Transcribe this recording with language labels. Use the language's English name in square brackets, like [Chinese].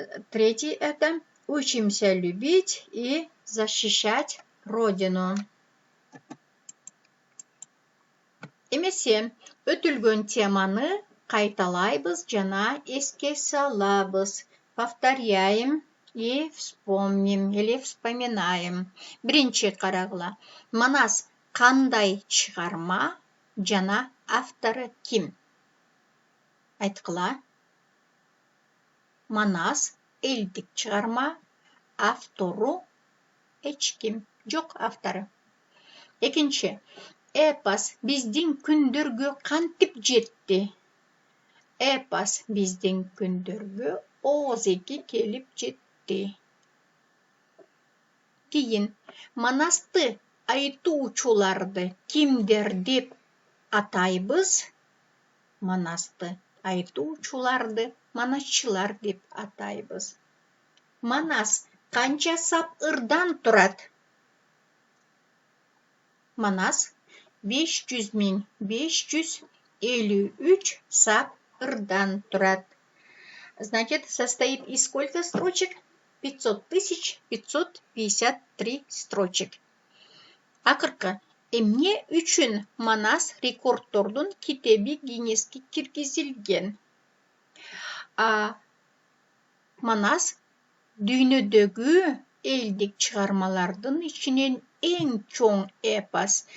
[Russian] Третий это учимся любить и защищать Родину. [Kyrgyz] Эмесе өтүлгөн теманы кайталайбыз жана эске салабыз. [Russian] Повторяем и вспомним или вспоминаем. [Kyrgyz] Биринчи карагыла. Манас кандай чыгарма жана автору ким? Айткыла. Манас элдик чыгарма, автору эчким, жок автору. Экинчи, эпос биздин күндөргө кантип жетти? Эпос биздин күндөргө оозеки келип жетти. Кийин Манасты айтуучуларды кимдер деп атайбыз? Манасты айтуучуларды манасчылар деп атайбыз. Манас канча сап ырдан турат? Манас 500.553 сап ырдан турат. [Russian] Значит, состоит из сколько строчек? 500.553 строчек. [Kyrgyz] Акыркы, эмне үчүн Манас рекордтордун китеби Гиннеске киргизилген? Манас дүйнөдөгү элдик чыгармалардын ичинен эң чоң эпос.